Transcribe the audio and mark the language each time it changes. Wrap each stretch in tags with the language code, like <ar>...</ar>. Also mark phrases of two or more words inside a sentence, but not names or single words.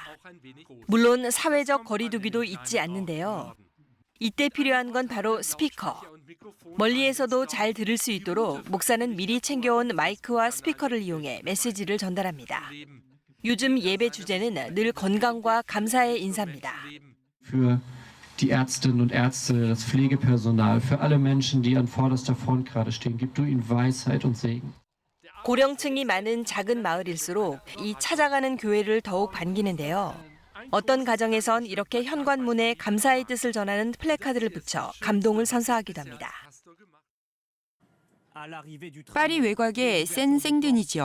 <ko>물론 사회적 거리두기도 잊지 않는데요. 이때 필요한 건 바로 스피커. 멀리에서도 잘 들을 수 있도록 목사는 미리 챙겨온 마이크와 스피커를 이용해 메시지를 전달합니다. 요즘 예배 주제는 늘 건강과 감사의 인사입니다.</ko> <de>Für die Ärztinnen und Ärzte, das Pflegepersonal, für alle Menschen, die an vorderster Front gerade stehen, gib du ihnen Weisheit und Segen.</de> <ko>고령층이 많은 작은 마을일수록 이 찾아가는 교회를 더욱 반기는데요. 어떤 가정에선 이렇게 현관문에 감사의 뜻을 전하는 플래카드를 붙여 감동을 선사하기도 합니다. 파리 외곽의 센생드니 지역.</ko>